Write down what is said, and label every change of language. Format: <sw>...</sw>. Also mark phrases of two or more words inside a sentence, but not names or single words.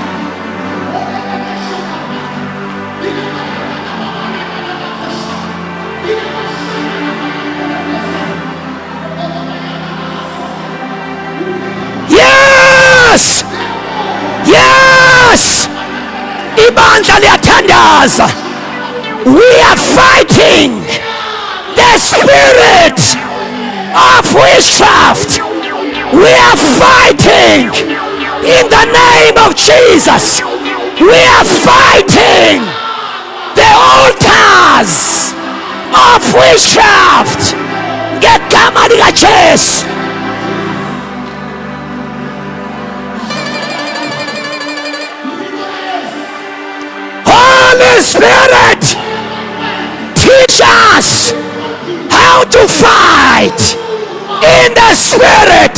<en>Yes. Yes.</en> <nd>Ibandla liyathandaza.</nd> <en>We are fighting the spirit of witchcraft. We are fighting in the name of Jesus. We are fighting the altars of witchcraft.</en> <nd>Ngegama likaJesu.</nd> <en>Holy Spirit, teach us how to fight in the spirit.</en>